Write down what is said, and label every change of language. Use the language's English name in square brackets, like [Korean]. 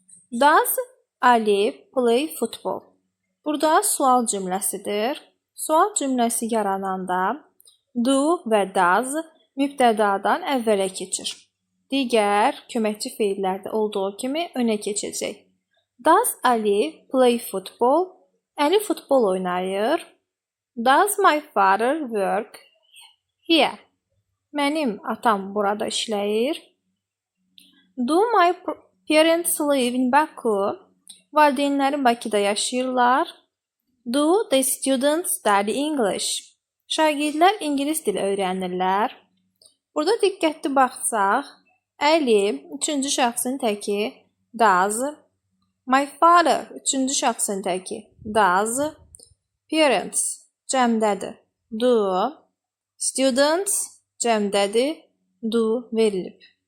[English] Does Ali play football? [Azerbaijani] Burada sual cümləsidir. Sual cümləsi yarananda do və does mübtədadan əvvələ keçir. Digər köməkçi fe'llərdə olduğu kimi önə keçəcək. [English] Does Ali play football? [Azerbaijani] Əli futbol oynayır. [English] Does my father work here? [Azerbaijani] Mənim atam burada işləyir. [English] Do my parents live in Baku? [Azerbaijani] Valideynlərim Bakıda yaşayırlar. [English] Do the students study English? [Azerbaijani] Şagirdlər ingilis dili öyrənirlər. Burada diqqətli baxsaq, Əli üçüncü şəxsin təki does, [English] my father [Azerbaijani] üçüncü şəxsin təki does, parents cəmdədir, do, students cəmdədir, do verilib.